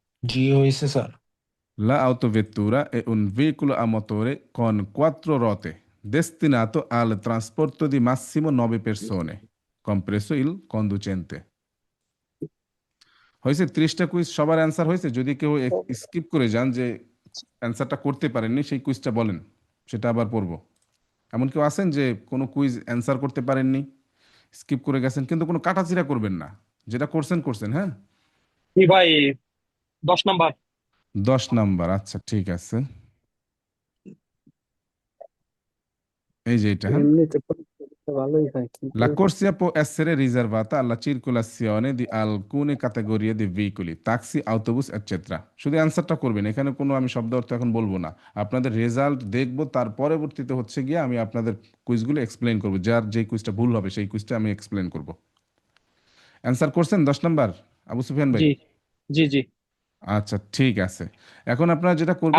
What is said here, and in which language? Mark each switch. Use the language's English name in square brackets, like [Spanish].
[Bangla] জি হয়েছে sir [Italian] La autovettura è un veicolo a motore con 4 ruote destinato al trasporto di massimo 9 persone, compreso il conducente. [Bangla] হয়েছে 30টা quiz সবার answer হয়েছে? যদি কেউ skip করে যান, যে অ্যান্সারটা করতে পারেননি, সেই কুইজটা বলেন, সেটা আবার পড়বো। এমন কেউ আছেন যে কোনো কুইজ অ্যান্সার করতে পারেননি, স্কিপ করে গেছেন? কিন্তু কোনো কাটাছিড়া করবেন না, যেটা করছেন করছেন, হ্যাঁ? জি ভাই 10 নাম্বার। 10 নাম্বার, আচ্ছা ঠিক আছে। এই যে এটা, হ্যাঁ। এমনিতে পরীক্ষা ভালোই হয় কিন্তু [Italian] La corsia può essere riservata alla circolazione di alcune categorie di veicoli, taxi, autobus, eccetera. [Bangla] শুধু অ্যান্সারটা করবেন, এখানে কোনো আমি শব্দ অর্থ এখন বলবো না। আপনাদের রেজাল্ট দেখবো, তার পরবর্তীতে হচ্ছে গিয়ে আমি আপনাদের কুইজগুলো এক্সপ্লেন করবো। যার যে কুইজটা ভুল হবে সেই কুইজটা আমি এক্সপ্লেন করব। অ্যান্সার করছেন 10 নাম্বার আবু সুফিয়ান ভাই? জি জি জি আচ্ছা ঠিক আছে। এখন আপনারা যেটা করবেন